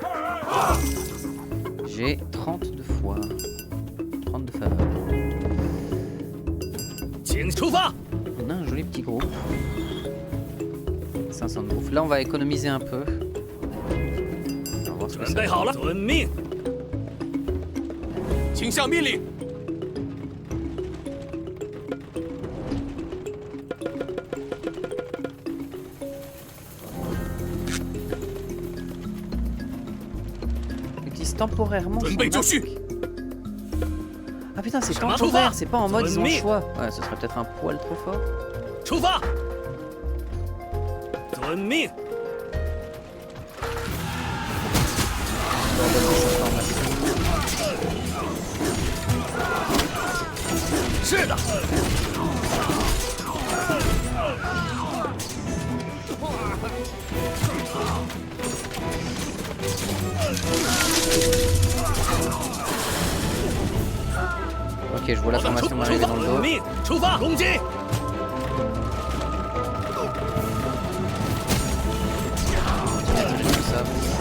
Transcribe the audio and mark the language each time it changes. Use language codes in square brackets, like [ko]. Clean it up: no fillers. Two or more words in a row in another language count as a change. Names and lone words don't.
[fr] J'ai 30 de foi. 30 de faveur. [zh] 请出发！ [fr] On a un joli petit groupe. 500 de bouffe. Là on va économiser un peu. On va voir ce que [zh] 准 [fr] ça [zh] 备好了， [fr] donne. [zh] 遵命。请下命令。 [fr] Utilise temporairement. [zh] 准备 [fr] son [zh] 就绪。 [fr] arc. Ah putain c'est Chemin temporaire, ouvert. c'est pas en mode ils ont le Ennemi. choix. Ouais ce serait peut-être un poil trop fort. [zh] 出发！遵命。是的。 [fr] Ok je vois la [zh] 好的，出 [fr] formation m'arriver dans le [zh] 遵 [fr] dos. [zh] 命，出发，攻击！ [fr] Tout ça.